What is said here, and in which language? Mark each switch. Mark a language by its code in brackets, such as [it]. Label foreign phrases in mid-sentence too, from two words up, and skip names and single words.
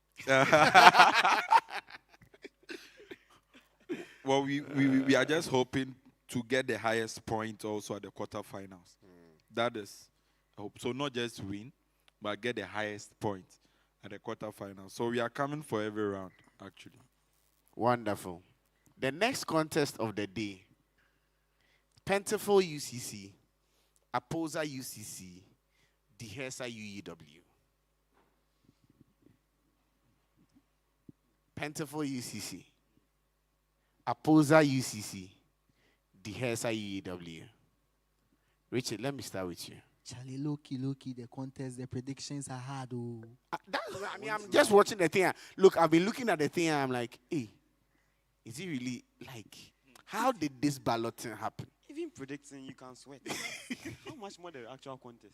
[en] Well, we are just hoping to get the highest point also at the quarterfinals. That is hope. So not just win, but get the highest point at the quarterfinals. So we are coming for every round, actually. Wonderful. The next contest of the day: Plentiful UCC, Aposa UCC, Dihesa UEW. Plentiful UCC, Aposa UCC, Dihesa UEW. Richard, let me start with you. Charlie, Loki, the contest, the predictions are hard. Oh. I'm just watching the thing. Look, I've been looking at the thing and I'm like, hey, is it really like, how did this balloting happen? Even predicting, you can sweat. How much more the actual contest?